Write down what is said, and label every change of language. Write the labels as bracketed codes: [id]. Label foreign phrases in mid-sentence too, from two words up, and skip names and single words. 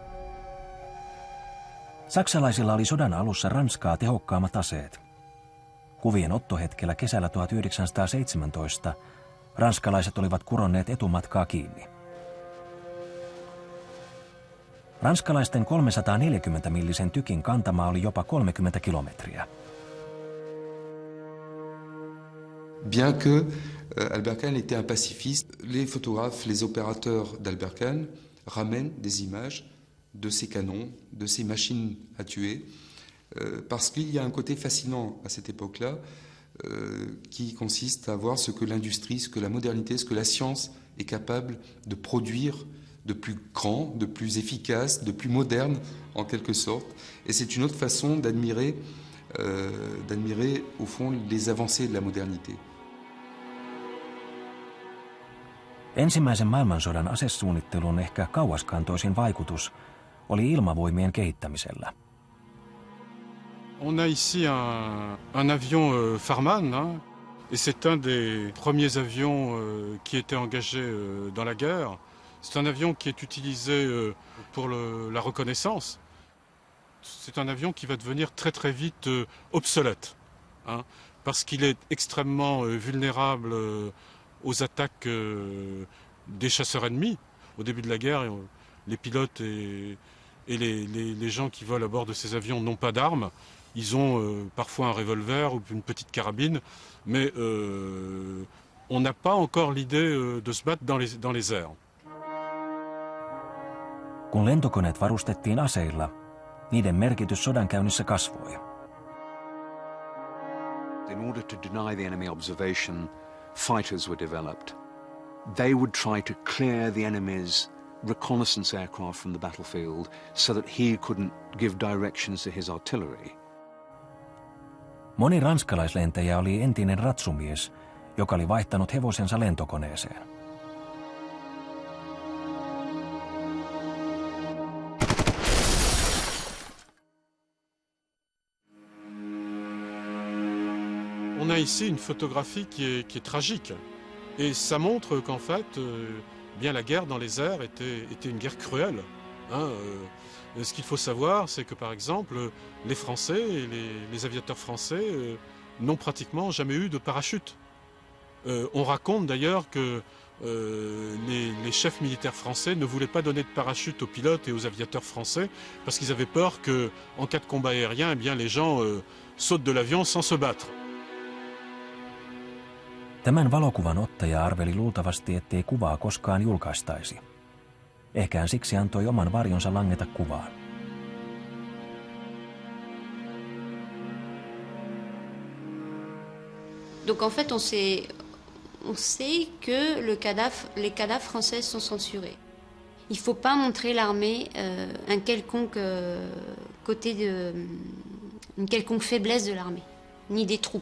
[fi] Saksalaisilla oli sodan alussa Ranskaa tehokkaammat aseet. Kuvien ottohetkellä kesällä 1917 ranskalaiset olivat kuronneet etumatkaa kiinni. Ranskalaisten 340-millisen tykin kantama oli jopa 30 kilometriä. [fr] Bien que Albert Kahn était un pacifiste, les photographes, les opérateurs d'Albert Kahn ramènent des images de ces canons, de ces machines à tuer, parce qu'il y a un côté fascinant à cette époque-là, qui consiste à voir ce que l'industrie, ce que la modernité, ce que la science est capable de produire de plus grand, de plus efficace, de plus moderne en quelque sorte. Et c'est une autre façon d'admirer au fond les avancées de la modernité. [fi] Ensimmäisen maailmansodan asesuunnittelun ehkä kauaskantoisin vaikutus oli ilmavoimien kehittämisellä. [fr] On a ici un avion Farman, hein, et c'est un des premiers avions qui était engagé dans la guerre. C'est un avion qui est utilisé pour la reconnaissance. C'est un avion qui va devenir très très vite obsolète, hein, parce qu'il est extrêmement vulnérable aux attaques des chasseurs ennemis. Au début de la guerre, les pilotes et les gens qui volent à bord de ces avions n'ont pas d'armes. Ils ont parfois un revolver ou une petite carabine, mais on n'a pas encore l'idée de se battre dans les airs. [fi] Kun lentokoneet varustettiin aseilla, niiden merkitys sodankäynnissä kasvoi. [en] In order to deny the enemy observation, fighters were developed. They would try to clear the enemy's reconnaissance aircraft from the battlefield so that he couldn't give directions to his artillery. [fi] Moni ranskalaislentäjä oli entinen ratsumies, joka oli vaihtanut hevosensa lentokoneeseen. [fr] On a ici une photographie qui est tragique. Et ça montre qu'en fait, bien la guerre dans les airs était une guerre cruelle. Ce qu'il faut savoir, c'est que par exemple, les Français et les aviateurs français n'ont pratiquement jamais eu de parachute. On raconte d'ailleurs que les chefs militaires français ne voulaient pas donner de parachute aux pilotes et aux aviateurs français parce qu'ils avaient peur qu'en cas de combat aérien, eh bien, les gens sautent de l'avion sans se battre. [fi] Tämän valokuvan ottaja arveli luultavasti, ettei kuvaa koskaan julkaistaisi. Ehkä hän siksi antoi oman varjonsa langeta kuvaan. [fr] Donc en fait, on sait que les cadavres français sont censurés. Il ne faut pas montrer l'armée un quelconque une quelconque faiblesse de l'armée, ni des troupes.